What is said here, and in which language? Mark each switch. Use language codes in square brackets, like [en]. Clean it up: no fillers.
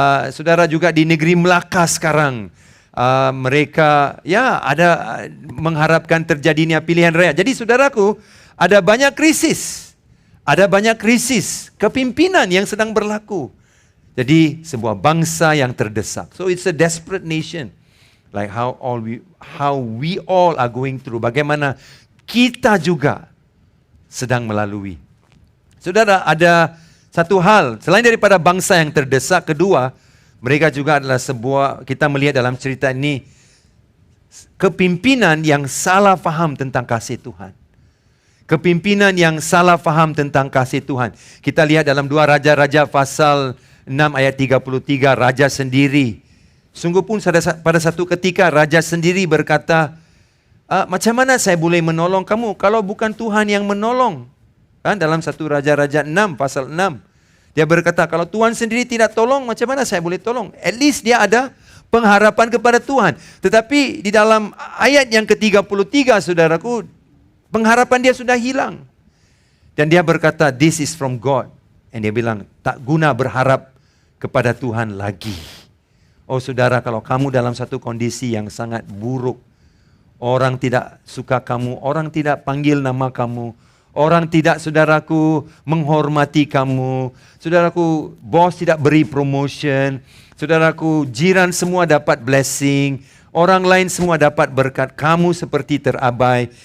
[ms] Saudara, juga di negeri Melaka sekarang, mereka ada mengharapkan terjadinya pilihan raya. Jadi, saudaraku, ada banyak krisis. Ada banyak krisis kepimpinan yang sedang berlaku. Jadi sebuah bangsa yang terdesak. [en] So it's a desperate nation. Like how we all are going through. [ms] Bagaimana kita juga sedang melalui. Saudara, ada satu hal selain daripada bangsa yang terdesak, kedua, mereka juga adalah sebuah, kita melihat dalam cerita ini, kepimpinan yang salah faham tentang kasih Tuhan. Kepimpinan yang salah faham tentang kasih Tuhan. Kita lihat dalam 2 Raja-Raja pasal 6 ayat 33, raja sendiri. Sungguh pun pada satu ketika raja sendiri berkata, macam mana saya boleh menolong kamu kalau bukan Tuhan yang menolong? Kan dalam 1 Raja-Raja 6 pasal 6. Dia berkata, kalau Tuhan sendiri tidak tolong, macam mana saya boleh tolong? At least dia ada pengharapan kepada Tuhan. Tetapi di dalam ayat yang ke-33, saudaraku, pengharapan dia sudah hilang. Dan dia berkata, [en] this is from God. [ms] Dan dia bilang, tak guna berharap kepada Tuhan lagi. Oh saudara, kalau kamu dalam satu kondisi yang sangat buruk, orang tidak suka kamu, orang tidak panggil nama kamu, orang tidak, saudaraku, menghormati kamu, saudaraku, bos tidak beri promotion, saudaraku, jiran semua dapat blessing, orang lain semua dapat berkat, kamu seperti terabai.